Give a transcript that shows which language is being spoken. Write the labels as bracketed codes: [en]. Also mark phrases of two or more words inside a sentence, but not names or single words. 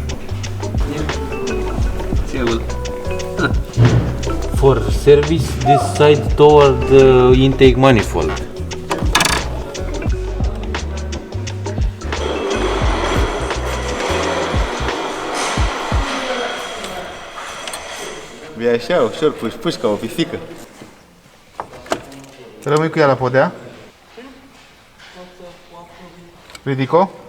[en] For service, this side toward the intake manifold. [ro] E așa, ușor, puși ca o pisică. Rămâi cu ea la podea. Ridico.